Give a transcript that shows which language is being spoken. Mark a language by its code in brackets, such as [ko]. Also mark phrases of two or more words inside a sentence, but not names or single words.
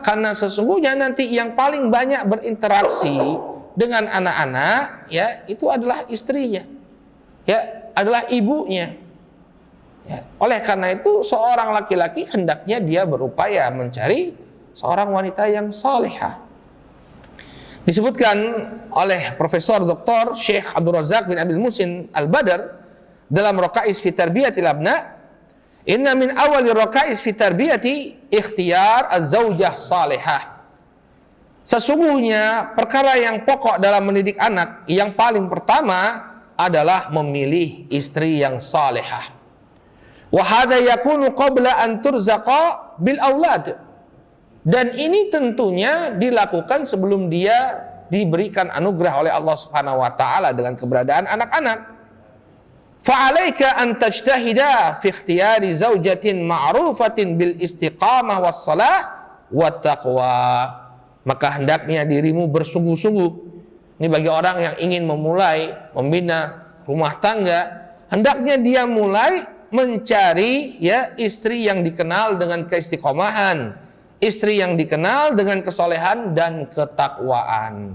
[id] Karena sesungguhnya nanti yang paling banyak berinteraksi dengan anak-anak itu adalah istrinya, adalah ibunya. Oleh karena itu seorang laki-laki hendaknya dia berupaya mencari seorang wanita yang salihah. Disebutkan oleh Profesor Dr. Syekh Abdul Razak bin Abdul Muhsin Al-Badr dalam Raqais fi Tarbiyatil Abna, [ar] "إن من أوائل الركائز في تربية الأبناء اختيار الزوجة الصالحة." [id] Sesungguhnya perkara yang pokok dalam mendidik anak yang paling pertama adalah memilih istri yang salihah. [ar] وهذا يكون قبل أن ترزق بالأولاد. [id] Dan ini tentunya dilakukan sebelum dia diberikan anugerah oleh Allah [ar] سبحانه وتعالى [id] dengan keberadaan anak-anak. [ar] فعليك أن تجتهد في اختيار زوجة معروفة بالاستقامة والصلاح والتقوى. [id] Maka hendaknya dirimu bersungguh-sungguh. Ini bagi orang yang ingin memulai membina rumah tangga, hendaknya dia mulai mencari istri yang dikenal dengan keistiqomahan, istri yang dikenal dengan kesolehan dan ketakwaan.